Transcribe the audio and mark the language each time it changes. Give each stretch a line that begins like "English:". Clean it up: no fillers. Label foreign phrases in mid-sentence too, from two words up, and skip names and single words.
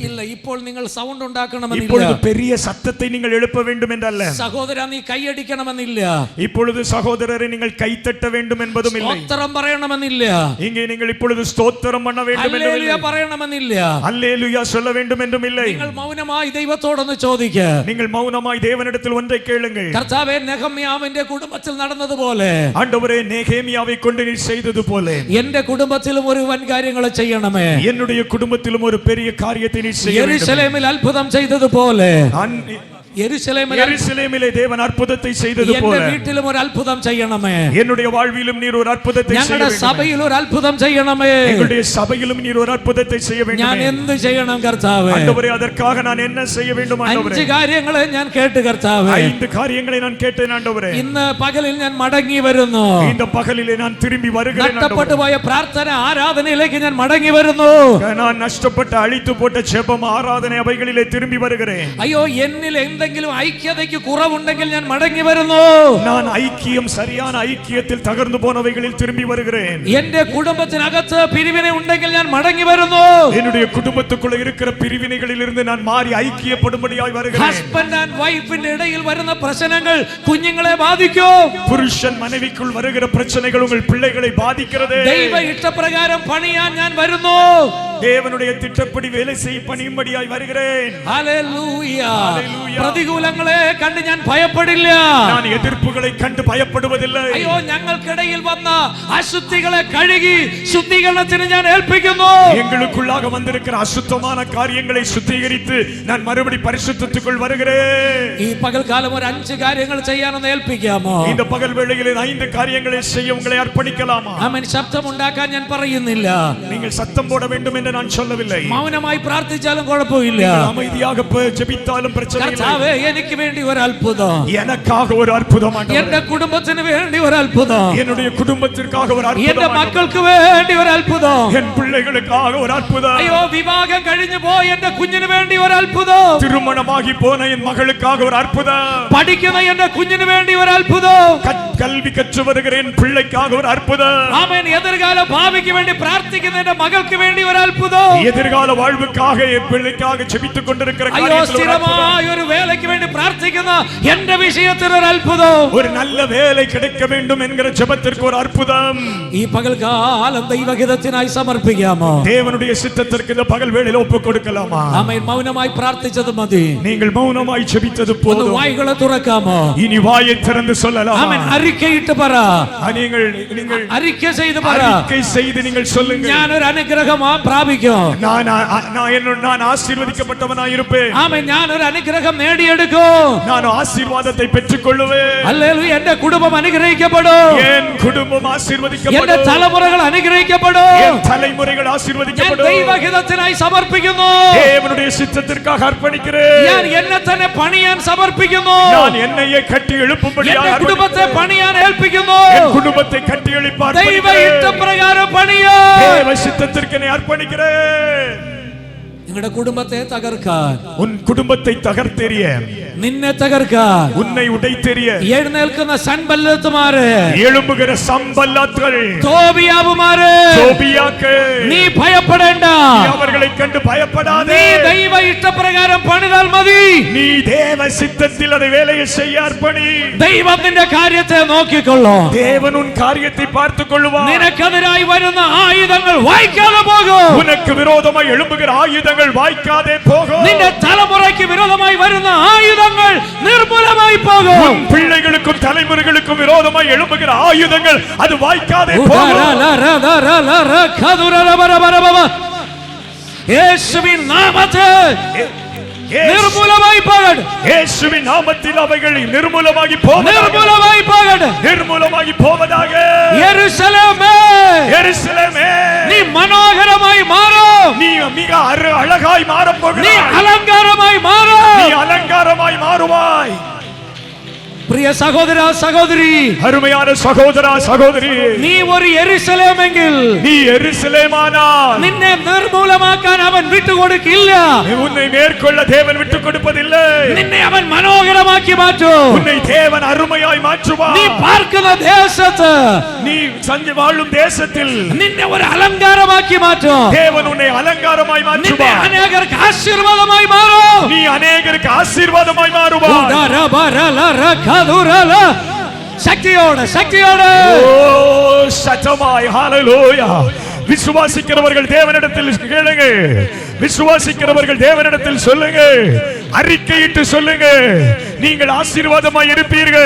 Malayalam: ഇല്ല, ഇപ്പോൾ നിങ്ങൾ സൗണ്ട് ഉണ്ടാക്കണമെന്നില്ല.
Tamil: இப்பொழுது பெரிய சத்தத்தை நீங்கள் எழுப்ப வேண்டும் என்றல்ல.
Malayalam: സഹോദര, നീ കൈയടിക്കണമെന്നില്ല.
Tamil: இப்பொழுது சகோதரரை நீங்கள் கைத்தட்ட வேண்டும் என்பதும் இல்லை.
Malayalam: സ്തോത്രം പറയണമെന്നില്ല.
Tamil: இங்கே நீங்கள் இப்பொழுது ஸ்தோத்திரம் பண்ண வேண்டும் என்றும்
Malayalam: ഹല്ലേലൂയ
Tamil: இல்லை.
Malayalam: പറയണമെന്നില്ല.
Tamil: அல்லேலூயா சொல்ல வேண்டும் என்றும் இல்லை.
Malayalam: നിങ്ങൾ മൗനമായി ദൈവത്തോടൊന്ന് ചോദിക്കുക.
Tamil: நீங்கள் மௌனமாய் தேவனிடத்தில் ஒன்றை கேளுங்கள்.
Malayalam: കർത്താവേ, നെഹമ്യാവിന്റെ കുടുംബത്തിൽ നടന്നതുപോലെ
Tamil: ஆண்டவரே, நேகேமியாவை கொண்டு நீர் செய்தது போல
Malayalam: എന്റെ കുടുംബത്തിലും ഒരു വൻ കാര്യങ്ങൾ ചെയ്യണമേ.
Tamil: என்னுடைய குடும்பத்திலும் ஒரு பெரிய காரியத்தை நீர் செய்ய வேண்டும்.
Malayalam: യെരൂശലേമിൽ അത്ഭുതം ചെയ്തതുപോലെ
Tamil: எருசலேமிலே தேவன் அற்புதத்தை செய்தது
Malayalam: എന്റെ
Tamil: போல
Malayalam: വീട്ടിലും ഒരു അത്ഭുതം ചെയ്യണമേ.
Tamil: என்னுடைய வாழ்விலும் நீர் ஒரு அற்புதத்தை செய்ய
Malayalam: ഞങ്ങളുടെ
Tamil: வேண்டும்.
Malayalam: സഭയിൽ ഒരു അത്ഭുതം ചെയ്യണമേ.
Tamil: எங்களுடைய சபையிலும் நீர் ஒரு அற்புதத்தை செய்ய வேண்டும்.
Malayalam: ഞാൻ എന്ത് ചെയ്യണം കർത്താവേ?
Tamil: ஆண்டவரே, அதற்காக நான் என்ன செய்ய வேண்டும் ஆண்டவரே?
Malayalam: 5 കാര്യങ്ങളെ ഞാൻ കേട്ട് കർത്താവേ.
Tamil: 5 காரியங்களை நான் கேட்டேன் ஆண்டவரே.
Malayalam: ഇന്ന് പകലിൽ ഞാൻ മടങ്ങി വരുന്നു.
Tamil: இந்த பகலிலே நான் திரும்பி வருகிறேன்
Malayalam: നഷ്ടപ്പെട്ടു
Tamil: ஆண்டவரே.
Malayalam: പോയ പ്രാർത്ഥന ആരാധനയിലേക്ക് ഞാൻ മടങ്ങി വരുന്നു.
Tamil: நான் நஷ்டப்பட்ட அழித்து போட்ட ஜெபம் ஆராதனை அவைகளிலே திரும்பி வருகிறேன்.
Malayalam: അയ്യോ, എന്നിൽ എന്തെങ്കിലും ഐക്യതയ്ക്ക് കുറവുണ്ടെങ്കിൽ ഞാൻ മടങ്ങി വരുന്നു.
Tamil: நான் ஐக்கியம் சரியான ஐக்கியத்தில் தகர்ந்து போனவைகளில் திரும்பி வருகிறேன்.
Malayalam: എന്റെ കുടുംബത്തിനകത്ത് പിരിവിനെ ഉണ്ടെങ്കിൽ ഞാൻ മടങ്ങി വരുന്നു.
Tamil: என்னுடைய குடும்பத்துக்குள்ள இருக்கிற பிரிவினைகளில் இருந்து நான் மாறி ஐக்கியப்படும்படியாய் வருகிறேன்.
English: husband and wife's
Malayalam: ഇടയിൽ വരുന്ന പ്രശ്നങ്ങൾ കുഞ്ഞുങ്ങളെ ബാധിക്കും.
Tamil: புருஷன் மனைவிக்குள் வருகிற பிரச்சனைகள் உங்கள் பிள்ளைகளை பாதிக்கிறது.
Malayalam: ദൈവ ഇഷ്ടപ്രകാരം പണിയാൻ ഞാൻ വരുന്നു.
Tamil: தேவனுடைய திட்டப்படி வேலை செய்ய பணியும்படியாய் வருகிறேன்.
Malayalam: ഹല്ലേലൂയ. ഹല്ലേലൂയ. പ്രതികൂലങ്ങളെ കണ്ട് ഞാൻ ഭയപ്പെടില്ല.
Tamil: நான் எதிர்ப்புகளை கண்டு பயப்படுவதில்லை.
Malayalam: അയ്യോ, ഞങ്ങൾക്കിടയിൽ വന്ന അശുദ്ധികളെ കഴുകി ശുദ്ധീകരണത്തിന് ഞാൻ ഏൽപ്പിക്കുന്നു.
Tamil: எங்களுக்குள்ளாக வந்திருக்கிற அசுத்தமான காரியங்களை சுத்திகரித்து நான் மறுபடி பரிசுத்தத்துக்குள் வருகிறேன்.
Malayalam: ഈ പകൽക്കാലം ഒരു 5 കാര്യങ്ങൾ ചെയ്യാനൊന്ന് ഏൽപ്പിക്കാമോ?
Tamil: இந்த பகல் வேளையில் 5 காரியங்களை செய்ய உங்களை அர்ப்பணிக்கலாமா?
Malayalam: ആമേൻ. ശബ്ദം ഉണ്ടാക്കാൻ ഞാൻ പറയുന്നില്ല.
Tamil: நீங்கள் சத்தம் போட வேண்டும் என்று நான் சொல்லவில்லை.
Malayalam: മൗനമായി പ്രാർത്ഥിച്ചാലും കുഴപ്പമില്ല.
Tamil: அமைதியாக ஜெபித்தாலும் பிரச்சனை இல்லை.
Malayalam: കർത്താവേ, എനിക്ക് വേണ്ടി ഒരു അത്ഭുതം.
Tamil: எனக்காக ஒரு அற்புதம் ஆண்டவரே.
Malayalam: എന്റെ കുടുംബത്തിന് വേണ്ടി ഒരു അത്ഭുതം.
Tamil: என்னுடைய குடும்பத்திற்காக ஒரு
Malayalam: എന്റെ
Tamil: அற்புதம்.
Malayalam: മക്കൾക്ക് വേണ്ടി ഒരു അത്ഭുതം.
Tamil: என் பிள்ளைகளுக்காக ஒரு அற்புதம்.
Malayalam: അയ്യോ, വിവാഹം കഴിഞ്ഞു പോയ എന്റെ കുഞ്ഞിന് വേണ്ടി ഒരു അത്ഭുതം.
Tamil: திருமணமாகி போன என் மகளுக்காக ஒரு அற்புதம்.
Malayalam: പഠിക്കുന്ന എന്റെ കുഞ്ഞിന് വേണ്ടി ഒരു അത്ഭുതം.
Tamil: கல்வி கற்று வருகிற என் பிள்ளைக்காக ஒரு அற்புதம்.
Malayalam: ആമേൻ. എതിർകാല ഭാവിക്ക് വേണ്ടി പ്രാർത്ഥിക്കുന്ന എന്റെ മകൾക്ക് വേണ്ടി ഒരു അത്ഭുതം.
Tamil: எதிர்கால வாழ்வுக்காக என் பிள்ளைக்காக ஜெபித்துக் கொண்டிருக்கிற
Malayalam: അയ്യോ,
Tamil: காரியத்தில் ஒரு அற்புதம்.
Malayalam: സ്ഥിരമായ ഒരു വേലയ്ക്ക് വേണ്ടി പ്രാർത്ഥിക്കുന്ന എന്റെ വിഷയത്തിൽ ഒരു അത്ഭുതം.
Tamil: ஒரு நல்ல வேலை கிடைக்க வேண்டும் என்கிற ஜெபத்திற்கு ஒரு அற்புதம்.
Malayalam: ഈ പകൽക്കാലം ദൈവഹിതത്തിനായി സമർപ്പിക്കാമോ?
Tamil: தேவனுடைய சித்தத்திற்கு இந்த பகல் வேளையில் ஒப்புக் கொடுக்கலாமா?
Malayalam: ആമേൻ. മൗനമായി പ്രാർത്ഥിച്ചത് മതി.
Tamil: நீங்கள் மௌனமாய் ஜெபித்தது
Malayalam: ഒന്ന്
Tamil: போதும்.
Malayalam: വായ്കളെ തുറക്കാമോ?
Tamil: இனி வாயை திறந்து சொல்லலாம்.
Malayalam: ആമേൻ. അറിക്കയിട്ട് പറ.
Tamil: நீங்கள்
Malayalam: അറിക്ക ചെയ്ത് പറ.
Tamil: அறிக்கை செய்து நீங்கள் சொல்லுங்கள்.
Malayalam: ഞാൻ ഒരു അനുഗ്രഹം പ്രാപിക്കും.
Tamil: நான் ஆசீர்வதிக்கப்பட்டவனாய் இருப்பேன்.
Malayalam: ആമേൻ. ഞാൻ ഒരു അനുഗ്രഹം നേടിയെടുക്കും.
Tamil: நான் ஆசீர்வாதத்தை பெற்றுக்கொள்வேன்.
Malayalam: ഹല്ലേലൂയ. എന്റെ കുടുംബം അനുഗ്രഹിക്കപ്പെടും.
Tamil: என் குடும்பம்
Malayalam: എന്റെ
Tamil: ஆசீர்வதிக்கப்படும்.
Malayalam: തലമുറകൾ അനുഗ്രഹിക്കപ്പെടും.
Tamil: என் தலைமுறைகள்
Malayalam: ഞാൻ
Tamil: ஆசீர்வதிக்கப்படும்.
Malayalam: ദൈവഹിതത്തിനായി സമർപ്പിക്കുന്നു.
Tamil: தேவனுடைய சித்தத்திற்காக அர்ப்பணிக்கிறேன்.
Malayalam: ഞാൻ എന്നെ തന്നെ പണിയാൻ സമർപ്പിക്കുന്നു.
Tamil: நான் என்னையே கட்டி எழுப்பும்படியாக
Malayalam: എന്റെ കുടുംബത്തെ പണിയാൻ ഏൽപ്പിക്കുന്നു.
Tamil: என் குடும்பத்தை கட்டி எழுப்ப
Malayalam: ദൈവ
Tamil: அர்ப்பணிக்கிறேன்.
Malayalam: ഇഷ്ടപ്രകാരം പണിയാൻ.
Tamil: தேவ சித்தத்திற்கு என்னை அர்ப்பணிக்கிறேன்.
Malayalam: നിങ്ങളുടെ കുടുംബത്തെ തകർക്കാൻ,
Tamil: உன் குடும்பத்தை தகர்த்தெறிய,
Malayalam: നിന്നെ തകർക്കാൻ
Tamil: உன்னை உடைத்தெறிய
Malayalam: എഴുന്നേൽക്കുന്ന സൻബല്ലത്തുമാര്,
Tamil: எழும்புகிற சம்பல்லாத்கள்,
Malayalam: തോബിയാവുമാര്,
Tamil: சோபியாக்கள்,
Malayalam: നീ ഭയപ്പെടേണ്ട.
Tamil: நீ அவர்களை கண்டு பயப்படாதே.
Malayalam: നീ ദൈവ ഇഷ്ടപ്രകാരം പണിതാൽ മതി.
Tamil: நீ தேவ சித்தத்தில் அதை வேலையை செய்ய அர்ப்பணி.
Malayalam: ദൈവം നിന്റെ കാര്യത്തെ നോക്കിക്കൊള്ളും.
Tamil: தேவன் உன் காரியத்தை பார்த்துக் கொள்வார்.
Malayalam: നിനക്കെതിരായി വരുന്ന ആയുധങ്ങൾ വായിക്കാതെ പോകും.
Tamil: உனக்கு விரோதமாய் எழும்புகிற ஆயுதங்கள் ஆயுதங்கள் வாய்க்காதே போகும்.
Malayalam: നിന്റെ തലമുറയ്ക്ക് വിരോധമായി വരുന്ന ആയുധങ്ങൾ നിർമൂലമായി പോകും.
Tamil: உன் பிள்ளைகளுக்கும் தலைமுறைகளுக்கும் விரோதமாய் எழும்புகிற ஆயுதங்கள் அது வாய்க்காதே போகும்.
Malayalam: യേശുവിൻ നാമത്തിൽ നിർമൂലമായി പോകട്ടെ.
Tamil: இயேசுவின் நாமத்தில் அவைகள் நிர்மூலமாகி போவதாக.
Malayalam: നിർമൂലമായി പോകട്ടെ.
Tamil: நிர்மூலமாகி போவதாக.
Malayalam: യെരൂശലേമേ,
Tamil: எருசலேமே,
Malayalam: നീ മനോഹരമായി മാറും.
Tamil: நீ மிக அழகாய் மாறப்
Malayalam: നീ
Tamil: போகிறாய்.
Malayalam: അലങ്കാരമായി മാറും.
Tamil: நீ அலங்காரமாய் மாறுவாய்.
Malayalam: പ്രിയ സഹോദര സഹോദരി,
Tamil: அருமையான சகோதரா சகோதரி,
Malayalam: നീ ഒരു യെരൂശലേമെങ്കിൽ
Tamil: நீ எருசலேமானால்
Malayalam: നിന്നെ നിർമൂലമാക്കാൻ അവൻ വിട്ടുകൊടുക്കില്ല.
Tamil: உன்னை மேற்கொள்ள தேவன் விட்டுக் கொடுப்பதில்லை.
Malayalam: നിന്നെ അവൻ മനോഹരമാക്കി മാറ്റും.
Tamil: உன்னை தேவன் அருமையாய்
Malayalam: നീ
Tamil: மாற்றுவார்.
Malayalam: പാർക്കുന്ന ദേശത്ത്
Tamil: நீ சஞ்சு வாழும் தேசத்தில்
Malayalam: നിന്നെ ഒരു അലങ്കാരമാക്കി മാറ്റും.
Tamil: தேவன் உன்னை அலங்காரமாய்
Malayalam: നിന്നെ
Tamil: மாற்றுவார்.
Malayalam: അനേകർക്ക് ആശീർവാദമായി മാറും.
Tamil: நீ அநேகருக்கு ஆசீர்வாதமாய் மாறுவாய்.
Malayalam: ശക്തിയോടെ ശക്തിയോടെ
Tamil: ஓ சத்தமாய் ஹalleluya. விசுவாசிக்கிறவர்கள் தேவனிடத்தில் கேளுங்க. விசுவாசிக்கிறவர்கள் தேவனிடத்தில் சொல்லுங்க. அறிக்கையிட்டு சொல்லுங்க. நீங்கள் ஆசீர்வாதமாய் இருப்பீர்கள்.